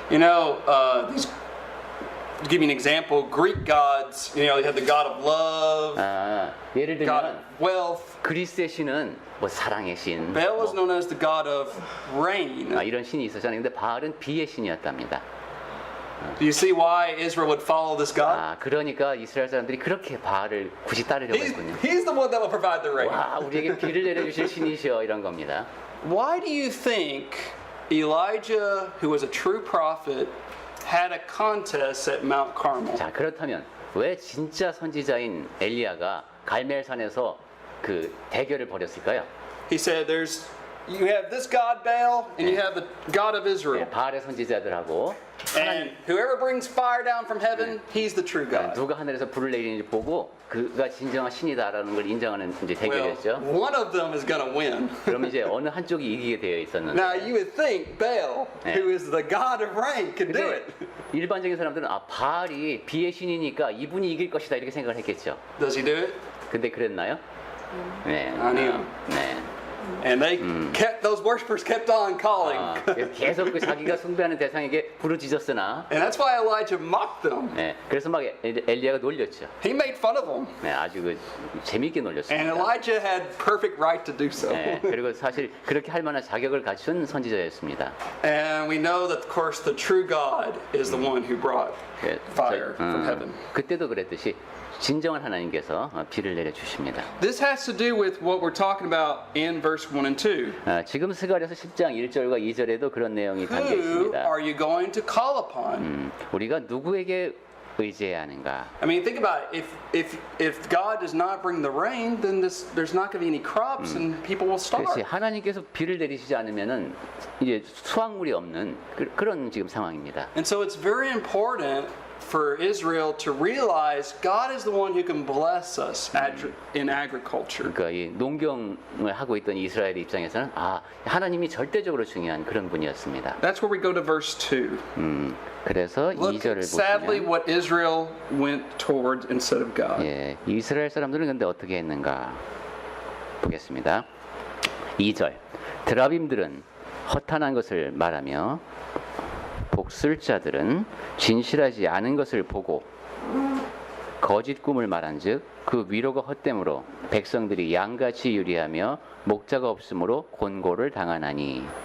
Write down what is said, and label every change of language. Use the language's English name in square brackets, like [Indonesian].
[English] These, to give you an example, Greek gods, they have the God of love, [Korean] 예를 [English] God [Korean] 들면 [English] of wealth. [Korean] 그리스의 신은 뭐 사랑의 신, [English] Baal was [Korean] 뭐, [English] known as the God of rain. [Korean] 이런 신이 있었잖아요. 근데 바알은 비의 신이었답니다. [English] Do you see why Israel would follow this God? [Korean] 그러니까 이스라엘 사람들이 그렇게 바알을 굳이 따르려고 했군요. [English] He's the one that will provide the rain. [Korean] 와, 우리에게 비를 내려주실 신이시여 이런 겁니다. [English] Why do you think Elijah, who was a true prophet, had a contest at Mount Carmel? [Korean] 자, 그렇다면 왜 진짜 선지자인 엘리야가 갈멜산에서 그 대결을 벌였을까요? [English] He said, you have this God Baal, and you have the God of Israel. [Korean] 바알의 선지자들하고 [English] And whoever brings fire down from heaven, he's the true God. [Korean] 누가 하늘에서 불을 내리는지 보고 그가 진정한 신이다라는 걸 인정하는 이제 [English] Well, [Korean] 대결이었죠. [English] one of them is going to win. [Korean] 그러면 이제 어느 한쪽이 이기게 되어 있었는데 [English] Now you would think Baal, who is the God of rain, could do it. [Korean] 근데 일반적인 사람들은 아 바알이 비의 신이니까 이분이 이길 것이다 이렇게 생각을 했겠죠. [English] Does he do it? [Korean] 근데 그랬나요? 네. 아니요. 네. [English] And they kept, those worshipers kept on calling. [Korean] 아, 그래서 계속 그 자기가 숭배하는 대상에게 부르짖었으나 [English] And that's why Elijah mocked them. [Korean] 네, 그래서 막 엘리야가 놀렸죠. [English] He made fun of them. [Korean] 네, 아주 그 재미있게 [English] And [Korean] 놀렸습니다. [English] Elijah had perfect right to do so. [Korean] 네, 그리고 사실 그렇게 할 만한 자격을 갖춘 선지자였습니다. [English] And we know that, of course, the true God is the one who brought [Korean] 그, [English] fire from heaven. [Korean] 그때도 그랬듯이 진정한 하나님께서 비를 내려 주십니다. [English] This has to do with what we're talking about in verse 1 and 2. [Korean] 지금 스가랴서 10장 1절과 2절에도 그런 내용이 담겨 [English] Who [Korean] 있습니다. [English] are you going to call upon? [Korean] 우리가 누구에게 의지해야 하는가? [English] I mean, think about it. If God does not bring the rain, then there's not going to be any crops and people will [Korean] 그렇지. [English] starve. [Korean] 하나님께서 비를 내리시지 않으면은 이제 수확물이 없는 그런 지금 상황입니다. [English] And so it's very important for Israel to realize God is the one who can bless us in agriculture. [Korean] 그러니까 이 농경을 하고 있던 이스라엘 입장에서는 아 하나님이 절대적으로 중요한 그런 분이었습니다. [English] That's where we go to verse 2. [Korean] 그래서 [English] Look [Korean] 2절을 [English] sadly [Korean] 보시면 [English] what Israel went toward instead of God. [Korean] 예, 이스라엘 사람들은 근데 어떻게 했는가 보겠습니다. 2절 드라빔들은 허탄한 것을 말하며 복술자들은 진실하지 않은 것을 보고 거짓 꿈을 말한즉 그 위로가 헛됨으로 백성들이 양같이 유리하며 목자가 없으므로 곤고를 당하나니.